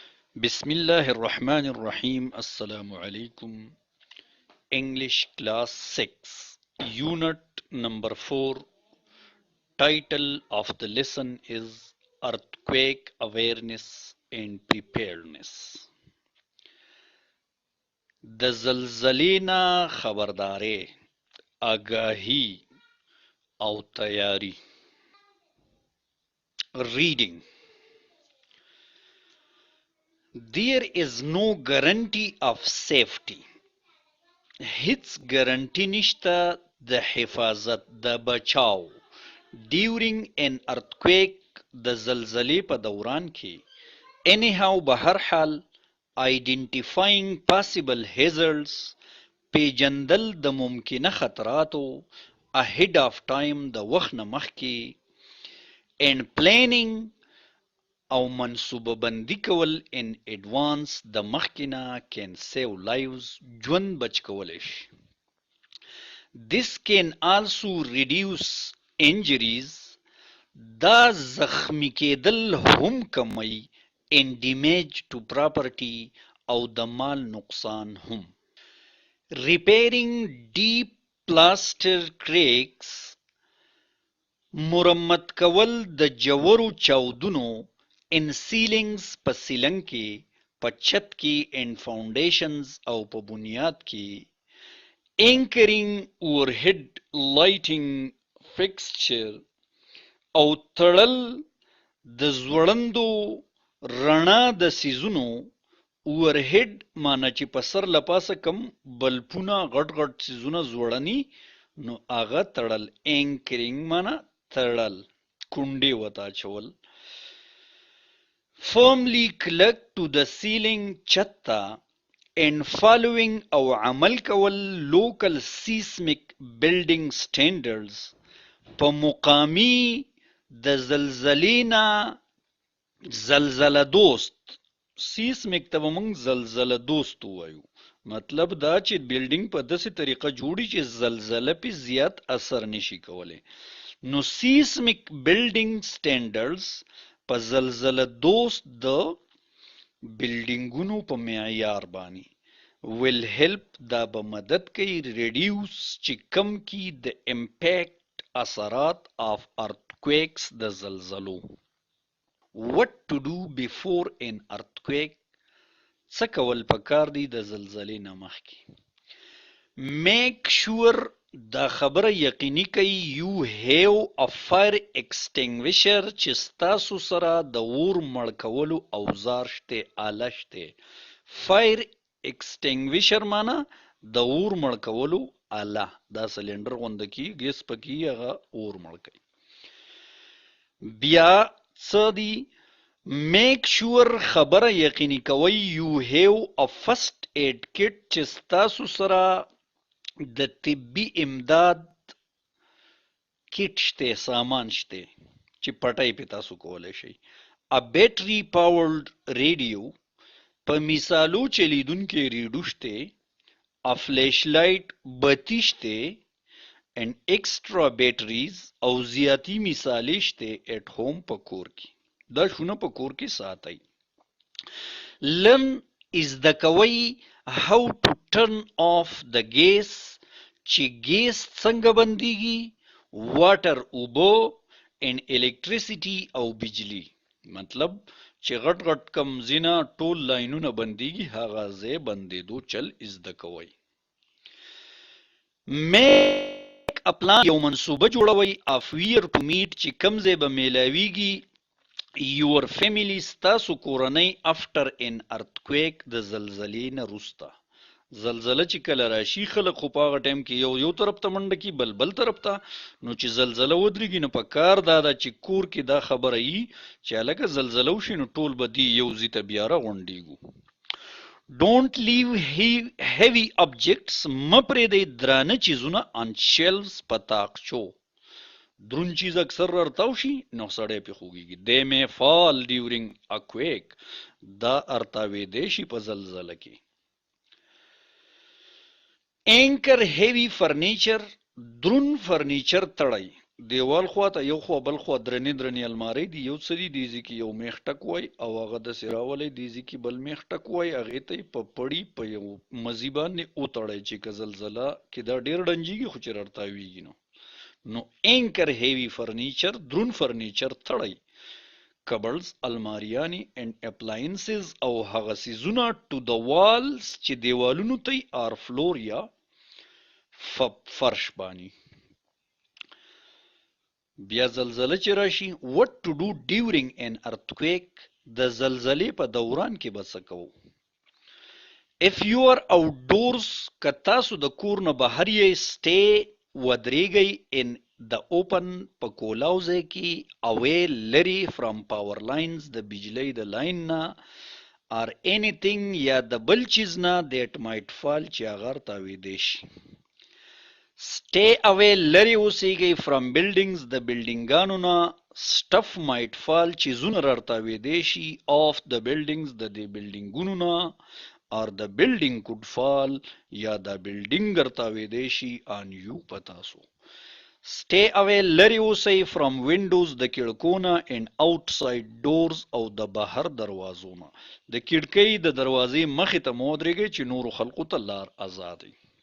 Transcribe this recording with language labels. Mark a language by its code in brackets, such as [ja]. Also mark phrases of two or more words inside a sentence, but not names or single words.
[ar] بسم الله الرحمن الرحيم. السلام عليكم. [en] English class 6 unit number 4. Title of the lesson is earthquake awareness and preparedness. [ps] د زلزلې نه خبرداري، آگاهی او تیاری. [en] Reading. There is no guarantee of safety. [ps] هیڅ ګارنټي نشته د حفاظت د بچاو [en] during an earthquake [ps] د زلزلې په دوران کې. anyhow به هر حال [en] identifying possible hazards [ps] پیجندل د ممکنه خطراتو [en] ahead of time [ps] د وخت نه مخکې [en] and planning [ps] او منصوبه بندي کول [en] in advance [ps] د مخکې نه [en] can save lives [ps] ژوند بچ کولی شي. [en] This can also reduce injuries [ps] دا زخمی کېدل هم کمی [en] and damage to property [ps] او د مال نقصان هم. [en] Repairing deep plaster cracks [ps] مرمت کول د جوړو چاودنو [en] in ceilings [ps] په سیلنګ کې په چت کې [en] and foundations [ps] او په بنیاد کې. [en] anchoring overhead lighting fixture [ps] او تړل د ځوړندو رڼا د سیزونو overhead معنی چې په سر لپاسه کم بلپونه غټ غټ سیزونه ځوړني نو هغه تړل. anchoring معنی تړل کونډې وته اچول. [en] firmly clug to the ceiling [ps] چت ته [en] and following [ps] او عمل کول [en] local seismic building standards [ps] په مقامی د زلزلې نه زلزله دوست seismic ته به موږ زلزله دوست وایو. مطلب دا چې بلډینګ په داسې طریقه جوړي چې زلزله پې زیات اثر نشي کولی. نو [en] seismic building standards [ps] په زلزله دوست د بلډینګونو په معیار باندې [en] will help [ps] دا به مدد کوي reduce چې کم کی د impact اثرات [en] of earthquakes [ps] د زلزلو. [en] what to do before an earthquake [ps] څه کول پکار دی د زلزلې نه مخکې. [en] make sure [ps] دا خبره یقیني کوي [en] you have a fire extinguisher [ps] چې ستاسو سره د اور مړ کولو اوزار شته آله شته. [en] fire extinguisher [ps] معنی د اور مړ کولو آله دا سلندر غونده کی ګیس پکې هغه اور مړ کوي. بیا څه دی [en] make sure [ps] خبره یقیني کوي [en] you have a first aid kit [ps] چې ستاسو سره د طبي امداد کیټ شته سامان شته چې پټای په تاسو کولای شئ. [en] a battery powered radio [ps] په مثالو چلیدونکې ریډیو شته. [en] a flashlight [ps] بتی شته [en] and extra batteries [ps] او زیاتی مثالې شته [en] at home [ps] په کور کې. دا شونه په کور کې ساتئ. learn زده کوئ [en] how to turn off the gas [ps] چې ګیس څنګه بندیږي water اوبو [en] and electricity [ps] او بجلی. مطلب چې غټ غټ کم زینا ټول لاینونه بندیږي هغه ځای بندیدو چل زده کوئ. [en] make a plan [ps] یو منصوبه جوړوئ [en] of where to meet [ps] چې کم ځای به میلاویږي [en] your family [ps] ستاسو کورنۍ [en] after an earthquake [ps] د زلزلې نه وروسته. زلزله چې کله راشي خلک خو په هغه ټایم کې یو طرف ته منډه کي بل طرف ته. نو چې زلزله ودرېږي نو په کار دا ده چې کور کې دا خبره وي چې هلکه زلزله وشي نو ټول به دې یو ځای ته بیا راغونډېږو. [en] don't leave heavy objects [ps] مه پرېږدئ درانه چیزونه [en] on shelves [ps] په تاقچو. درون چیز اکثر ارتاو شي نو سړی پې خوږیږي. [en] they may fall during a quake [ps] دا ارتاویدی شي په زلزله کې. [en] anchor heavy furniture [ps] درون فرنیچر تړئ. دیوال خواته یو خوا بل خوا درنې درنې المارۍ دي، یو څه دي دیزي کې یو میخ ټک وای او هغه داسې راولی دیزي کې بل میخ ټک وای، هغې ته یې په پړي په یو مزي باندې وتړئ چې که زلزله کې دا ډېر ډنجېږي خو چې راتاویږي نو [en] anchor heavy furniture [ps] دروند فرنیچر تړئ، کبړز الماریانې [en] and appliances [ps] او هغه څیزونه [en] to the walls [ps] چې دیوالونو ته یې [en] or floor [ps] یا فرش باندې. بیا زلزله چې راشي [en] what to do during an earthquake، [ps] د زلزلې په دوران کې به څه کوو. [en] if you are outdoors [ps] که تاسو د کور نه بهر یې stay ودرېږئ [en] in the open [ps] په کولاو ځای کې away لرې [en] from power lines [ps] د بجلۍ د لاین نه [en] or anything [ps] یا د بل چیز نه [en] that might fall [ps] چې هغه راتاویدی شي. [en] stay away [ps] لرې اوسېږئ [en] from buildings [ps] د بلډینګانو نه [en] stuff might fall [ps] چیزونه راتاویدی شي [en] off the buildings [ps] د دې بلډینګونو نه [en] or the building could fall [ps] یا دا بلډینګ راتاویدی شي [en] on you [ps] په تاسو. [en] stay away [ps] لرې اوسئ [en] from windows [ps] د کړکو نه [en] and outside doors [ps] او د بهر دروازو نه، د کړکۍ د دروازې مخې ته مه ودرېږئ چې نورو خلقو ته لار ازادئ.